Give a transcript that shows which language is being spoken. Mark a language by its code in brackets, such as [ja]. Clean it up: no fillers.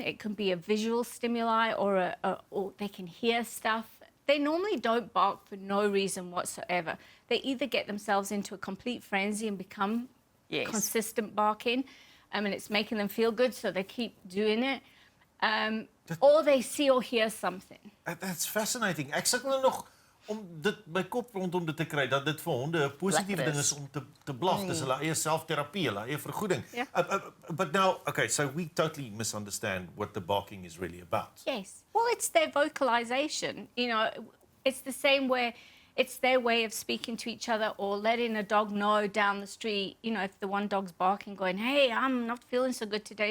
[en] It can be a visual stimuli or they can hear stuff. They normally don't bark for no reason whatsoever. They either get themselves into a complete frenzy and become consistent barking, and it's making them feel good, so they keep doing it. Or they see or hear something. That's fascinating. [af] Ek sukkel nog om dit my kop rondom dit te kry dat dit vir honde 'n positiewe ding is om te blaf. Dis hulle eie selfterapie, hulle eie vergoeding. [en] But now, okay, so we totally misunderstand what the barking is really about. Yes. Well, it's their vocalization. It's the same where it's their way of speaking to each other or letting a dog know down the street, if the one dog's barking, going, hey, I'm not feeling so good today.